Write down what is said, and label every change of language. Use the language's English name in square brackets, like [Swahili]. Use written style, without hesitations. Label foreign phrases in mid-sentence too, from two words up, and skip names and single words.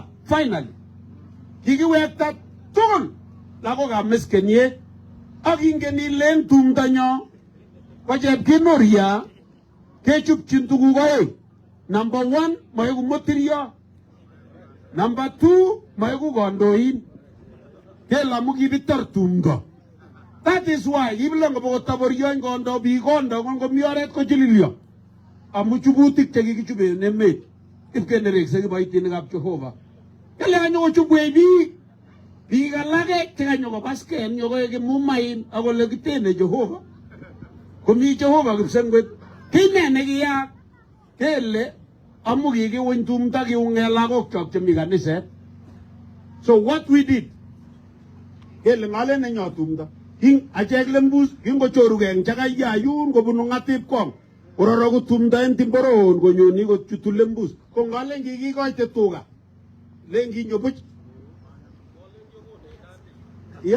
[Kalenjin] Finally kikiwekta tugul lagokab Meskenye ak ingen ilen tumdo nyo ko Chepkinoria kechupchin tuguk oeng. Number 1, maiku motirio. Number 2, maiku kandoin. Kelamu kibitar tumdo. [English] That is why [Kalenjin] kibilang ko taboryon kondo bi kondo ko mi oret ko chililyo. Amu chubutik che kikichube en emet. Ipkenerek se kiboitinikab Jehova. Kele kanyo chubwe biik alake che kanyo ko basken nyo ko kimumain ako le kitene Jehova. Komi Jehova kipsengwet. Kine nekiyak kele amu kikiwiny tumdo kiunge lagok chok chemi kaniset. [English] So what we did, [Kalenjin] kele ngale nenyo tumdo. King achek lembus kingo choruge eng chakaya yun kobunu ngatip kong. Ororo tumdo en timboroon konyoni ko chutu lembus. Ko ngale kikikoite tuga. Lengi nyobuch. Yeah.